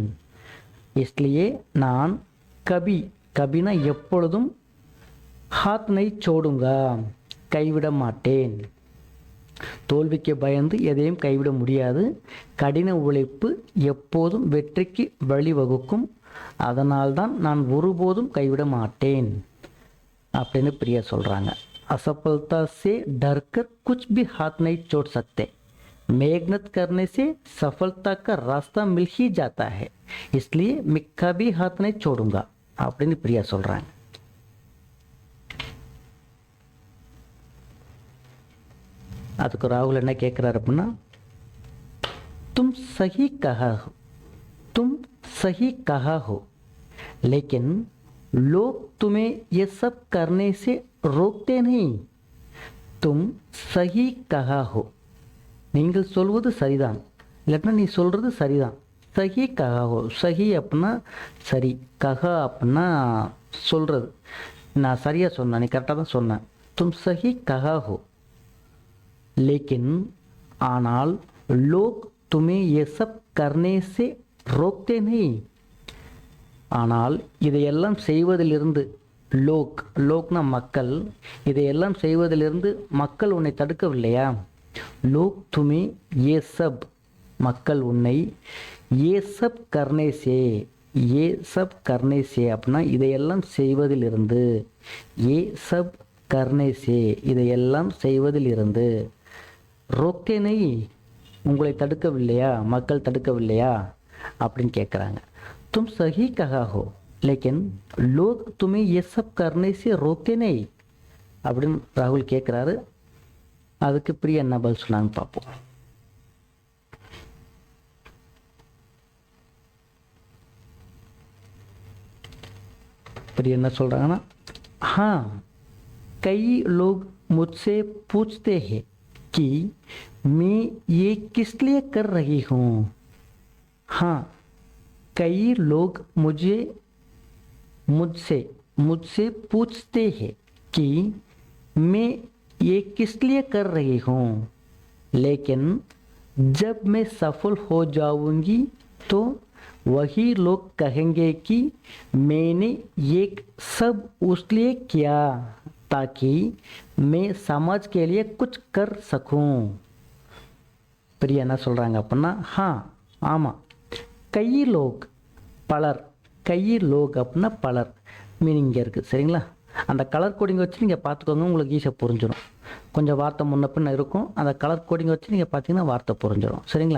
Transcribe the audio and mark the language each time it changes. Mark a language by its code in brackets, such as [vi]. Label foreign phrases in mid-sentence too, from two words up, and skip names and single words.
[ta] இஸ்லியே நான் கபி, கபினா எப்பொழுதும், [hi] हाथ नहीं छोड़ूंगा [ta] கைவிட மாட்டேன். தோல்விக்கு பயந்து எதையும் கைவிட முடியாது. கடின உழைப்பு எப்போதும் வெற்றிக்கு வழிவகுக்கும். அதனால்தான் நான் ஒருபோதும் கைவிட மாட்டேன் அப்படின்னு பிரியா சொல்கிறாங்க. [hi] असफलता से डरकर कुछ भी हाथ नहीं छोड़ सकते. मेहनत करने से सफलता का रास्ता मिल ही जाता है, इसलिए मैं कभी हाथ नहीं छोड़ूंगा [ta] அப்படின்னு பிரியா சொல்கிறாங்க. அதுக்கு ராகுல் என்ன கேட்குறாரு அப்படின்னா, [hi] तुम सही कहा हो, तुम सही कहा हो, लेकिन लोग तुम्हें ये सब करने से रोकते नहीं. तुम सही कहा हो, [ta] நீங்கள் சொல்வது சரிதான், இல்லைன்னா நீ சொல்கிறது சரிதான். [hi] सही कहा हो, [ta] சஹி அப்படின்னா சரி, கஹா அப்படின்னா சொல்கிறது. நான் சரியாக சொன்னேன், நீ கரெக்டாக தான் சொன்னேன். [hi] तुम सही कहा हो, लेकिन ஆனால் लोग तुम्हें ये सब करने से रोकते नहीं. [ta] ஆனால் இதையெல்லாம் செய்வதிலிருந்து, லோக், லோக்னா மக்கள், இதையெல்லாம் செய்வதிலிருந்து மக்கள் உன்னை தடுக்கவில்லையா? [hi] लोग तुम्हें ये सब, [ta] மக்கள் உன்னை [hi] ये सब करने से, ये सब करने से [ta] அப்படின்னா இதையெல்லாம் செய்வதிலிருந்து, [hi] ये सब करने से [ta] இதையெல்லாம் செய்வதிலிருந்து, [hi] रोकते नहीं [ta] உங்களை தடுக்கவில்லையா, மக்கள் தடுக்கவில்லையா அப்படின்னு கேட்குறாங்க. [hi] तुम सही कहा हो, लेकिन लोग तुम्हें ये सब करने से रोकते नहीं [ta] அப்படின்னு ராகுல் கேட்குறாரு. அதுக்கு பிரியா என்ன பதில் சொன்னாங்க பார்ப்போம். பிரியா என்ன சொல்கிறாங்கன்னா, [hi] हाँ कई लोग मुझसे पूछते हैं कि मैं ये किस लिए कर रही हूँ. हाँ कई लोग मुझसे मुझसे पूछते हैं कि मैं ये किस लिए कर रही हूँ, लेकिन जब मैं सफल हो जाऊंगी तो वही लोग कहेंगे कि मैंने ये सब उसलिए किया ताकि मैं समाज के लिए कुछ कर सकूं. [ta] பிரியா என்ன சொல்கிறாங்க அப்படின்னா, हाँ ஆமாம், [hi] कई लोग [ta] பலர், [hi] कई लोग [ta] அப்படின்னா பலர் மீனிங் இங்கே இருக்குது சரிங்களா. அந்த [en] color coding [ta] வச்சு நீங்கள் பார்த்துக்கோங்க, உங்களுக்கு ஈஸியாக புரிஞ்சிடும். கொஞ்சம் வார்த்தை முன்ன பின்ன இருக்கும், அந்த [en] color coding [ta] வச்சு நீங்கள் பார்த்தீங்கன்னா வார்த்தை புரிஞ்சிடும் சரிங்களா.